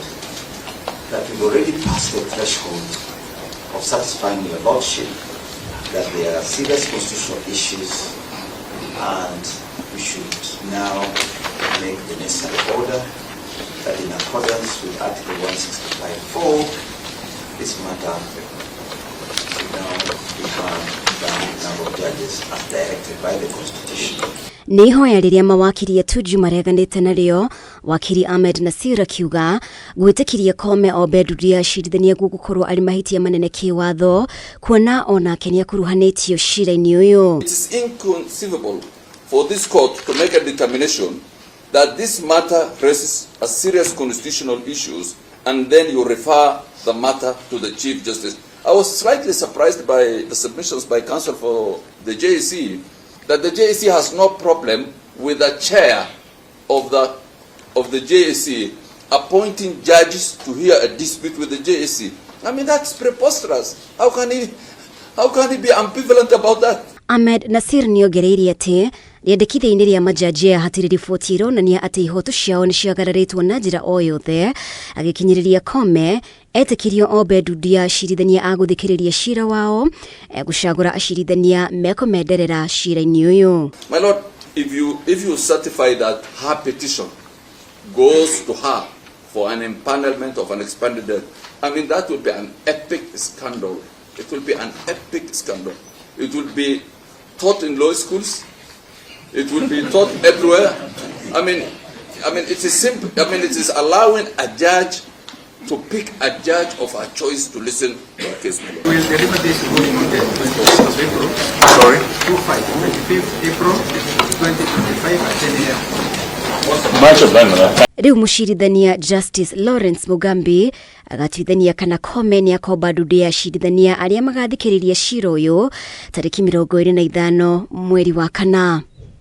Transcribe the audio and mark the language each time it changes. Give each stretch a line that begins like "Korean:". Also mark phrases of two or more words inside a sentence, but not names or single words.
English: That we've already passed the threshold of satisfying your lordship that there are serious constitutional issues, and we should now make the necessary order that in accordance with Article 165(4), this matter should now be heard by a number of judges as directed by the Constitution.
Kikuyu: Nihoya riria mawakiri Tuju mareganite nario, wakiri Ahmed Nasir akiuga gwitikiria Koome ombe ndundu ya acirithania gugukorwo ari mahitia manene kiwatho kuona ona kenia kuruhanitio cira-ini uyu.
English: It is inconceivable for this court to make a determination that this matter raises a serious constitutional issues and then you refer the matter to the Chief Justice. I was slightly surprised by the submissions by counsel for the JSC that the JSC has no problem with the chair of the JSC appointing judges to hear a dispute with the JSC. I mean, that's preposterous. How can he be ambivalent about that?
Kikuyu: Ahmed Nasir niongereirie ati riendekithia-ini ria majaji hatiri riboti ironania ati ihoto ciao ni ciagararitwo na njira o yothe, agakinyaniria Koome etikirio ombe ndundu ya acirithania a guthikiriria cira wao gucagura acirithania mekomenderera cira-ini uyu.
English: My lord, if you certify that her petition goes to her for an empanelment of an expanded death, I mean that will be an epic scandal. It will be an epic scandal. It will be taught in law schools. It will be taught everywhere. I mean, it is simple. I mean, it is allowing a judge to pick a judge of her choice to listen to a case. We will deliver this ruling on the 25th of April. Sorry? 25th April 2025 at 10 a.m. Much of them.
Kikuyu: Riu mucirithania Justice Lawrence Mugambi agatwithania kana Koome ni akomba ndundu ya acirithania aria magathikiriria cira uyu tariki 25 mweri wa kana.